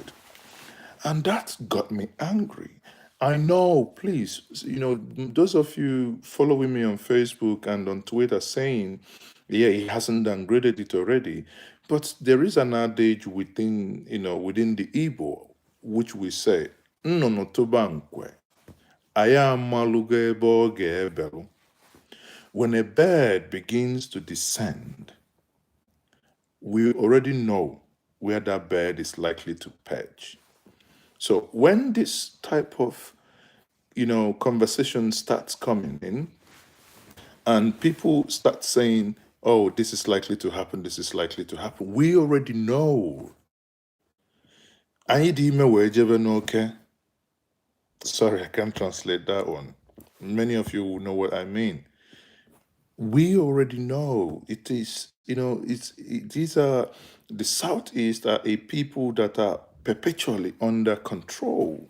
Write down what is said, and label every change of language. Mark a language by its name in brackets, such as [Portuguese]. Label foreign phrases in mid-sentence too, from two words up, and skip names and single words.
[English] And that got me angry. I know, please, those of you following me on Facebook and on Twitter saying, yeah, he hasn't downgraded it already. But there is an adage within the Igbo, which we say, [Igbo] "Nnụnụ tụba nkwe, aya amalugo ebe ọ ga-ebelu." [English] When a bird begins to descend, we already know where that bird is likely to perch. So when this type of conversation starts coming in, and people start saying, "Oh, this is likely to happen. This is likely to happen," we already know. [Igbo] Anyị dị ime wee jebe n'oke. [English] Sorry, I can't translate that one. Many of you will know what I mean. We already know it is. These are the Southeast are a people that are perpetually under control.